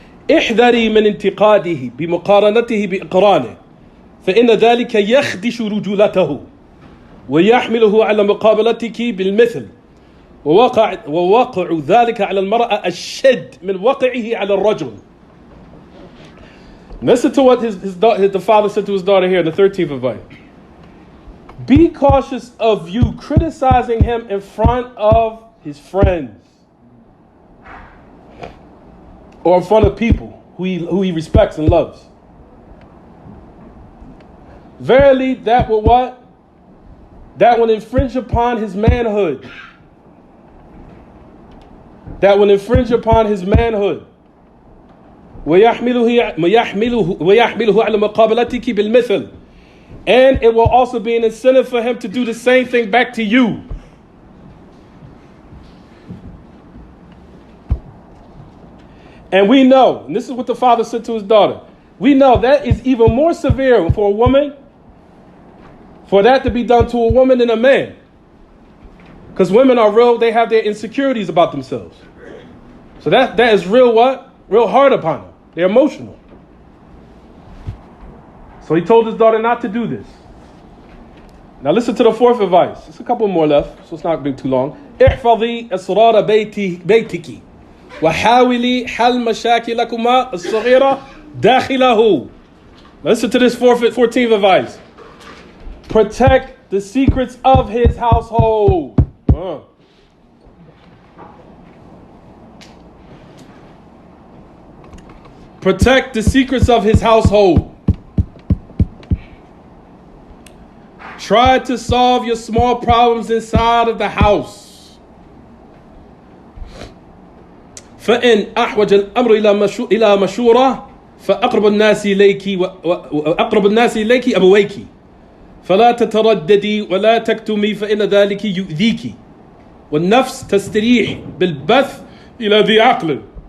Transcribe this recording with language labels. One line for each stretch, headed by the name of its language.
Arabic: احذري من انتقاده بمقارنته بإقرانه فإن ذلك يخدش رجولته ويحمله على مقابلتك بالمثل ووقع ذلك على المرأة الشد من وقعه على الرجل.
English: Listen to what the father said to his daughter here in the 13th advice. Be cautious of you criticizing him in front of his friends or in front of people who he respects and loves. Verily, that will what? That will infringe upon his manhood. That will infringe upon his manhood.
Arabic: ويحمله على مقابلتك بالمثل.
English: And it will also be an incentive for him to do the same thing back to you. And we know, and this is what the father said to his daughter, we know that is even more severe for a woman, for that to be done to a woman than a man. Because women are real, they have their insecurities about themselves. So that is real what? Real hard upon them. They're emotional. So he told his daughter not to do this. Now listen to the fourth advice. There's a couple more left, so it's not going to be too long.
Arabic: احفظي أسرار بيتك وحاولي حل مشاكلكما الصغيرة داخله.
English: Listen to this 14th advice. Protect the secrets of his household. Protect the secrets of his household. Try to solve your small problems inside of the house.
Arabic: فإن أحوج الأمر إلى مشورة فأقرب الناس إليك وأقرب الناس إليك أبويك فلا تترددي ولا تكتمي فإن ذلك يؤذيك والنفس تستريح بالبث إلى ذي عقل.